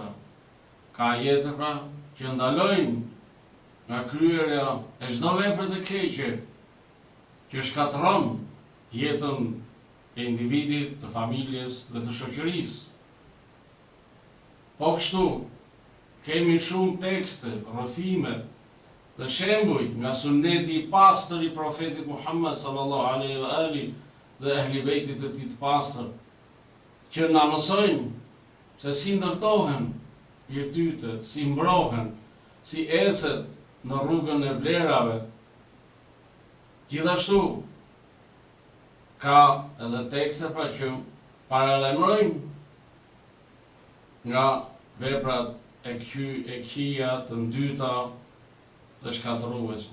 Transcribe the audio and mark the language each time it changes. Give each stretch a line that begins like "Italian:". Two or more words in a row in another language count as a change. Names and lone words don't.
Albanian: Ka ajete pra që ndalojnë nga kryerja e çdo vepre të keqe që shkatërron jetën e individit, të familjes dhe të shoqërisë. Po kështu, kemi shumë tekste, rrëfime dhe shembuj nga suneti i pastër i profetit Muhammad
Arabic: صلى الله عليه وآله
Albanian: dhe ehli bejtit e tij të pastër, që na mësojnë se si ndërtohen virtytet, si mbrohen, si ecet në rrugën e vlerave. Gjithashtu ka edhe tekste pra që paralajmërojnë nga veprat e këqija të ndyta të shkatërueshme.